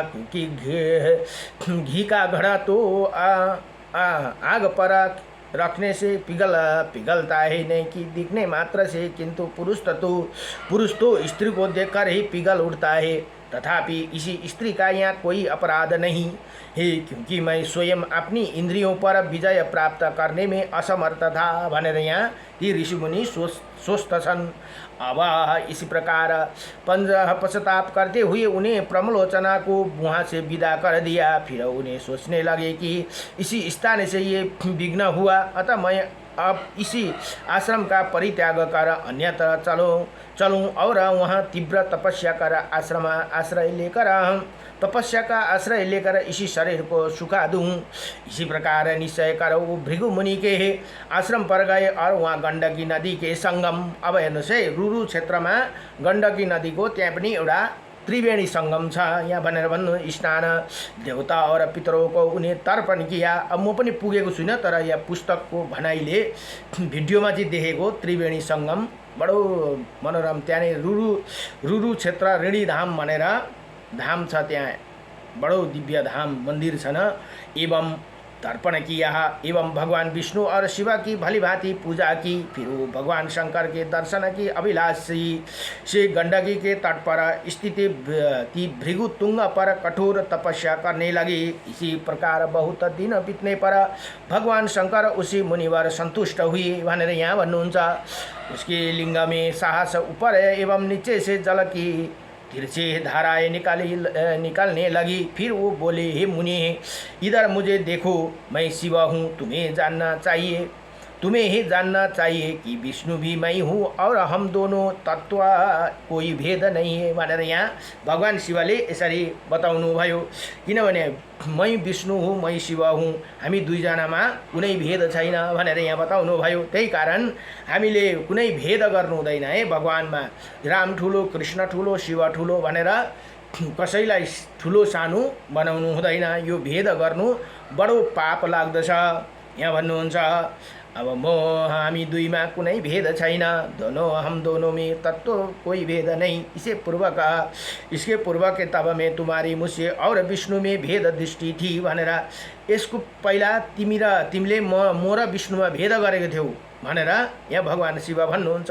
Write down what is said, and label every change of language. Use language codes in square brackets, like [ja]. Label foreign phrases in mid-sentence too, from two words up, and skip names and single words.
[hi] क्योंकि घी का घड़ा तो आग पर रखने से पिघलता है नहीं कि दिखने मात्र से, किंतु पुरुष तो स्त्री को देखकर ही पिघल उठता है। तथापि इसी स्त्री का यहाँ कोई अपराध नहीं है क्योंकि मैं स्वयं अपनी इंद्रियों पर विजय प्राप्त करने में असमर्थ था [ne] भनेर यहाँ ती ऋषिमुनि सोच्दछन्। [hi] अब इसी प्रकार पश्चाताप करते हुए उन्हें प्रमलोचना को वहाँ से विदा कर दिया। फिर उन्हें सोचने लगे कि इसी स्थान से ये विघ्न हुआ, अतः मैं अब इसी आश्रम का परित्याग कर अन्यत्र चलूँ और वहाँ तीव्र तपस्या का आश्रय लेकर इसी शरीर को सुखा दूँ। इसी प्रकार निश्चय कर वो भृगु मुनि के आश्रम पर गए और वहाँ गण्डकी नदी के संगम, [ne] अब हेर्नुहोस् है रुरु क्षेत्र में गण्डकी नदी को त्यहाँ पनि एउटा त्रिवेणी संगम छ। यहाँ भनेर भन्नु [hi] स्नान देवता और पितरों को उन्हें तर्पण किया। [ne] अब म पनि पुगेको छुइनँ तर यहाँ पुस्तकको भनाइले भिडियोमा चाहिँ देखेको त्रिवेणी संगम बडो मनोरम। त्यहाँ रुरु क्षेत्र ऋणी धाम भनेर धाम छ, त्यहाँ बडो दिव्य धाम मंदिर छन्। [hi] एवं तर्पण किया एवं भगवान विष्णु और शिव की भलीभांति पूजा की। फिर वो भगवान शंकर के दर्शन की अभिलाषी से गंडकी के तट पर स्थित भृगु तुंग पर कठोर तपस्या करने लगी। इसी प्रकार बहुत दिन बीतने पर भगवान शंकर उसी मुनिवर संतुष्ट हुए [ne] भनेर यहाँ भन्नुहुन्छ। [hi] उसके लिंग में साहस ऊपर एवं नीचे से जल की तिरछे धाराएं निकलने लगी। फिर वो बोले, हे मुनि इधर मुझे देखो, मैं शिव हूँ, तुम्हें ही जानना चाहिए कि विष्णु भी मैं हूँ और हम दोनों तत्व कोई भेद नहीं है [ne] भनेर यहाँ भगवान शिवले यसरी बताउनु भयो। [hi] किनभने मैं विष्णु हूँ, मैं शिव हूँ, [ne] हामी दुईजनामा कुनै भेद छैन भनेर यहाँ बताउनु भयो। त्यही कारण हामीले कुनै भेद गर्नु हुँदैन है भगवानमा। राम ठुलो, कृष्ण ठुलो, शिव ठुलो भनेर कसैलाई ठुलो सानो बनाउनु हुँदैन। यो भेद गर्नु बडो पाप लाग्दछ यहाँ भन्नुहुन्छ। अब म हामी दुईमा कुनै भेद छैन, [hi] दोनों हम दोनों में तत्व कोई भेद नहीं। इसके पूर्व के तब में तुम्हारी मुझसे और विष्णु में भेद दृष्टि थी [ne] भनेर यसको पहिला तिमीले म र विष्णुमा भेद गरेको थियौ भनेर यहाँ भगवान शिव भन्नुहुन्छ।